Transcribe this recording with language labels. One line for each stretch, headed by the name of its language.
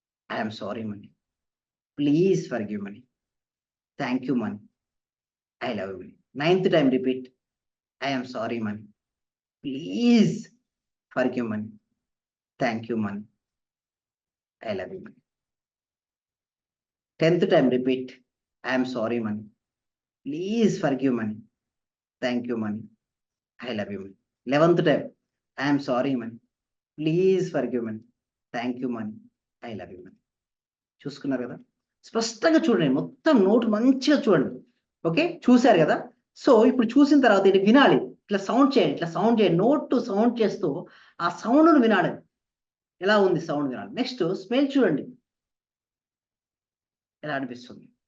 English: I am sorry money, please forgive money, thank you money, I love you money. Ninth time repeat. I am sorry money, please forgive money, thank you money, I love you money. 10th time repeat. I am sorry money, please forgive money, thank you money, I love you money. 11th time. I am sorry money, please forgive money, thank you money, I love you money.
Telugu: చూసుకున్నారు కదా, స్పష్టంగా చూడండి, మొత్తం note మంచిగా చూడండి. Okay, చూశారు కదా. So ఇప్పుడు చూసిన తర్వాత ఇది వినాలి, ఇట్లా సౌండ్ చేయండి, ఇట్లా సౌండ్ చేయండి, నోట్ టు సౌండ్ చేస్తూ ఆ సౌండ్ను వినాలి. ఎలా ఉంది సౌండ్ వినాలి. నెక్స్ట్ స్మెల్ చూడండి, ఎలా అనిపిస్తుంది.